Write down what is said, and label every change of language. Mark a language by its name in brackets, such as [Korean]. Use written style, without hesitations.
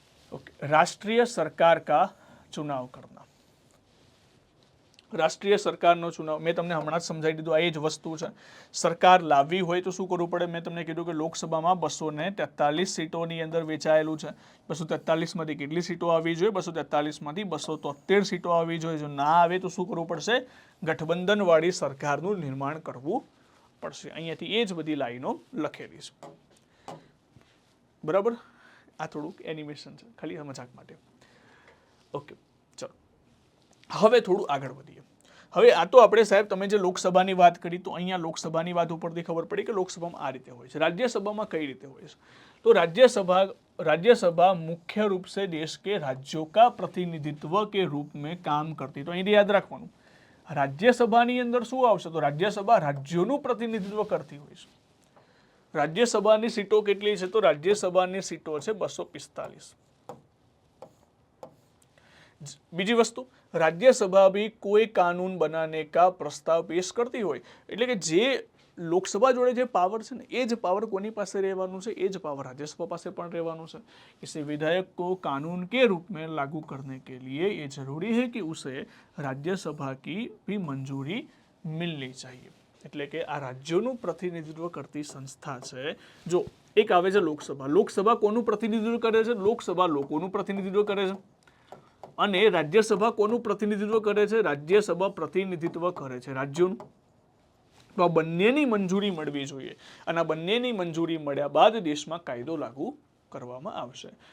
[Hindi] Okay, राष्ट्रीय सरकार का चुनाव करना. [Gujarati] राष्ट्रीय सरकारનો ચુનાવ મેં તમને હમણાં જ સમજાવી દીધું. આ એ જ વસ્તુ છે. સરકાર લાવવી હોય તો શું કરવું પડે? મેં તમને કીધું કે લોકસભામાં 243 સીટોની અંદર વેચાયેલું છે. 243માંથી કેટલી સીટો આવવી જોઈએ? 243માંથી 273 સીટો આવવી જોઈએ. જો ના આવે તો શું કરવું પડશે? ગઠબંધનવાળી સરકારનું નિર્માણ કરવું પડશે. અહીંયાથી એ જ બધી લાઈનો લખેલી છે. બરાબર. આ થોડુંક એનિમેશન છે, ખાલી મજાક માટે. ઓકે, ચલો હવે થોડું આગળ વધીએ. હવે આ તો આપણે સાહેબ તમે જે લોકસભાની વાત કરી, તો અહીંયા લોકસભાની વાત ઉપરથી ખબર પડી કે લોકસભામાં આ રીતે હોય છે. રાજ્યસભામાં કઈ રીતે હોય છે? [Hindi] તો राज्यसभा मुख्य रूप से देश के राज्यों का प्रतिनिधित्व के रूप में काम करती. [Gujarati] तो અહીં યાદ રાખવાનું, રાજ્યસભાની અંદર શું આવશે? તો રાજ્યસભા રાજ્યોનું પ્રતિનિધિત્વ કરતી હોય છે. રાજ્યસભાની સીટો કેટલી છે? તો રાજ્યસભાની સીટો છે 245. બીજી વસ્તુ, [Hindi] राज्यसभा भी कोई कानून बनाने का प्रस्ताव पेश करती [Gujarati] હોય એટલે કે જે લોકસભા જોડે જે પાવર છે ને એ જ પાવર કોની પાસે રહેવાનું છે, એ જ પાવર राज्यसभा પાસે પણ રહેવાનું છે। [Hindi] इसे विधायक को कानून के रूप में लागू करने के लिए ये जरूरी है कि उसे राज्यसभा की भी मंजूरी मिलनी चाहिए। [Gujarati] એટલે કે આ રાજ્યોનું પ્રતિનિધિત્વ કરતી સંસ્થા છે। જો એક આવે છે લોકસભા, લોકસભા કોનું પ્રતિનિધિત્વ કરે છે? લોકસભા લોકોનું પ્રતિનિધિત્વ કરે છે। અને રાજ્યસભા કોનું પ્રતિનિધિત્વ કરે છે? રાજ્યસભા પ્રતિનિધિત્વ કરે છે રાજ્યોનું। તો આ બંનેની મંજૂરી મળવી જોઈએ અને આ બંનેની મંજૂરી મળ્યા બાદ દેશમાં કાયદો લાગુ કરવામાં આવશે।